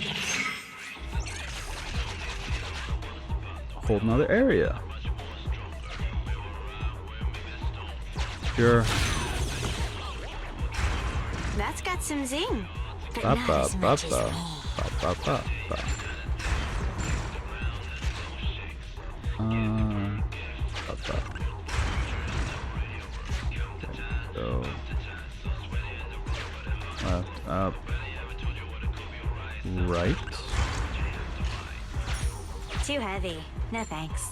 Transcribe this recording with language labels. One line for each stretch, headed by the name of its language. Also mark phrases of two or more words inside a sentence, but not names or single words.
English: Hold another area. Sure. That's got some zing. But Ba, not ba, as ba, much as ba. me. Ba, ba, ba, ba. Ba, ba. Okay, go. Left, up. Right. Too heavy. No thanks.